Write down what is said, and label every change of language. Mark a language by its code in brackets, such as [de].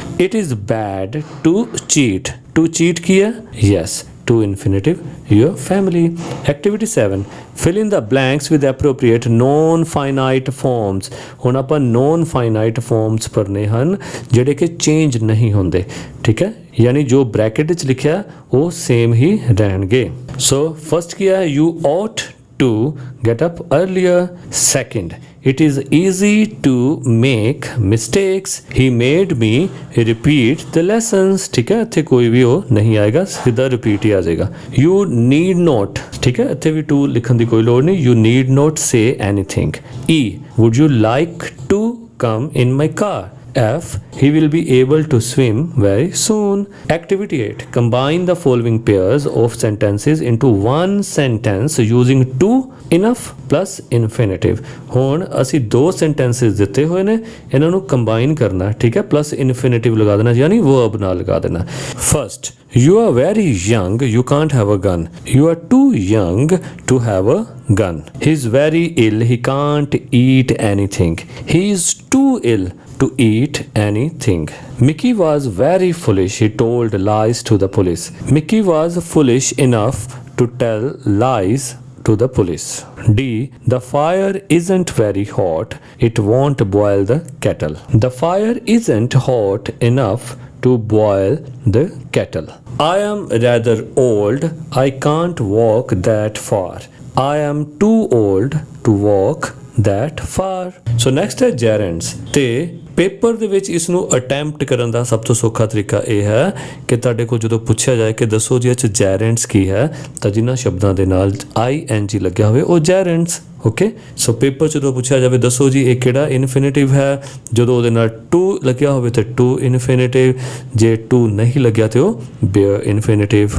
[en] it is bad to cheat, to cheat [pa] ਕੀ ਹੈ, [en] Yes, to infinitive, your family। Activity 7, fill in the blanks with appropriate non-finite forms। [pa] ਹੁਣ ਆਪਾਂ non-finite forms ਪੜ੍ਹਨੇ ਹਨ ਜਿਹੜੇ ਕਿ change ਨਹੀਂ ਹੁੰਦੇ। ਠੀਕ ਹੈ, ਯਾਨੀ ਜੋ ਬ੍ਰੈਕਟ ਵਿੱਚ ਲਿਖਿਆ ਉਹ ਸੇਮ ਹੀ ਰਹਿਣਗੇ। ਸੋ ਫਸਟ ਕੀ ਹੈ, [en] you ought to get up earlier। Second, it is easy to make mistakes। He made me repeat the lessons। [pa] ठीक है, ਇੱਥੇ ਕੋਈ ਵੀ ਉਹ ਨਹੀਂ ਆਏਗਾ, ਸਿੱਧਾ repeat ਹੀ ਆ ਜਾਏਗਾ। [en] You need not, [pa] ਠੀਕ ਹੈ, ਇੱਥੇ ਵੀ to ਲਿਖਣ ਦੀ ਕੋਈ ਲੋੜ ਨਹੀਂ। [en] You need not say anything। E, would you like to come in my car? F, he will be able to swim very soon। Activity 8, combine the following pairs of sentences into one sentence using to, enough plus infinitive। ਹੁਣ ਅਸੀਂ ਦੋ sentences ਦਿੱਤੇ ਹੋਏ ਨੇ, ਇਹਨਾਂ ਨੂੰ combine ਕਰਨਾ। ਠੀਕ ਹੈ, plus infinitive ਲਗਾ ਦੇਣਾ, ਯਾਨੀ verb ਨਾਲ ਲਗਾ ਦੇਣਾ। First, you are very young, you can't have a gun। You are too young to have a gun। He is very ill, he can't eat anything। He is too ill to eat anything। Mickey was very foolish, he told lies to the police। Mickey was foolish enough to tell lies to the police। D, the fire isn't very hot, it won't boil the kettle। The fire isn't hot enough to boil the kettle। I am rather old, I can't walk that far। I am too old to walk that far। So next ਹੈ gerunds। [pa] ਤੇ paper ਦੇ ਵਿੱਚ ਇਸ ਨੂੰ attempt ਕਰਨ ਦਾ ਸਭ ਤੋਂ ਸੌਖਾ ਤਰੀਕਾ ਇਹ ਹੈ ਕਿ ਤੁਹਾਡੇ ਕੋਲ ਜਦੋਂ ਪੁੱਛਿਆ ਜਾਏ ਕਿ ਦੱਸੋ ਜੀ ਇਹ 'ਚ ਜੈਰੈਂਟਸ ਕੀ ਹੈ, ਤਾਂ ਜਿਨ੍ਹਾਂ ਸ਼ਬਦਾਂ ਦੇ ਨਾਲ ING ਲੱਗਿਆ ਹੋਵੇ ਉਹ ਜੈਰੈਂਟਸ। ਓਕੇ, ਸੋ ਪੇਪਰ 'ਚ ਜਦੋਂ ਪੁੱਛਿਆ ਜਾਵੇ ਦੱਸੋ ਜੀ ਇਹ ਕਿਹੜਾ ਇਨਫਿਨਿਟਿਵ ਹੈ, ਜਦੋਂ ਉਹਦੇ ਨਾਲ ਟੂ ਲੱਗਿਆ ਹੋਵੇ ਤਾਂ ਟੂ ਇਨਫਿਨਿਟਿਵ, ਜੇ ਟੂ ਨਹੀਂ ਲੱਗਿਆ ਤੇ ਉਹ ਬੇਅਰ ਇਨਫਿਨਿਟਿਵ।